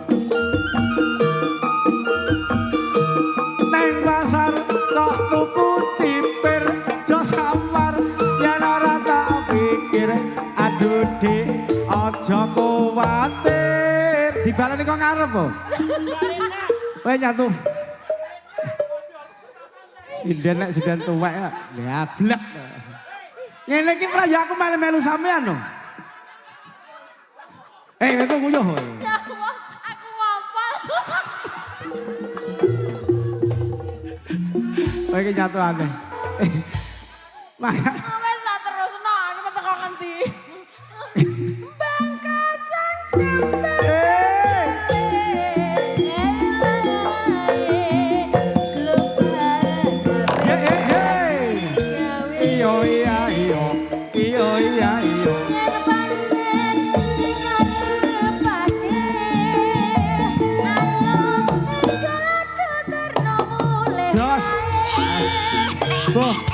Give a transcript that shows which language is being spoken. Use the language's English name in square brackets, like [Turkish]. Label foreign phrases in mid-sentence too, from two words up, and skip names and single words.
[Javanese] neng pasar kok tuku cipir aja samar yen ora tak pikir aduh dik aja kuwatir dibaleni kok ngarep po kowe nyatu sinden nek sinden tuwek ya blek ngene iki prayo aku melu-melu sampean lho aku nguyuh [Arabic] يا الله, [Javanese] aku ngopol. kowe iki nyatu aneh Maka Wes tak terusno, aku mau teko ngendi. Bang kacang iyo iya iyo iyo iya iyo Jos. Boh.